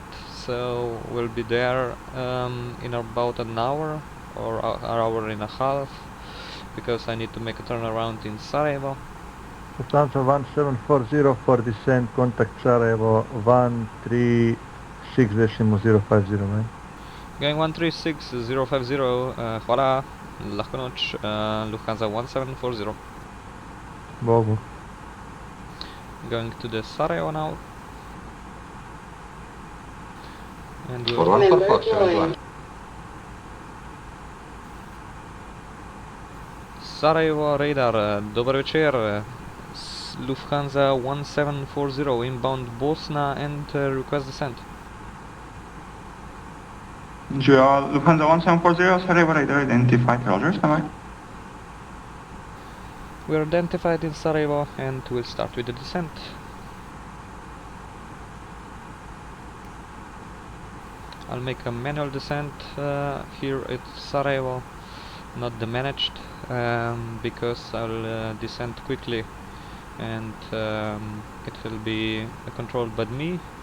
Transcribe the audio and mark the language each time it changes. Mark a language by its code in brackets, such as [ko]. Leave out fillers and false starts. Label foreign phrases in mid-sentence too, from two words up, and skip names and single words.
[en] So we'll be there in about an hour or an hour and a half, because I need to make a turnaround in Sarajevo. Lufthansa 1740 for descent, contact Sarajevo 136.050, man. Going 136.050, [sl] hvala, lahko noč, Lufthansa 1740. Bogu. [en] Going to the Sarajevo now. And For 144, Sarajevo radar, [bs] dobar večer, [en] Lufthansa 1740 inbound Bosna and request descent. Lufthansa 1740, Sarajevo radar identified, roger, stand by. We are identified in Sarajevo and we'll start with the descent. I'll make a manual descent here at Sarajevo, not the managed, because I'll descend quickly and it will be controlled by me.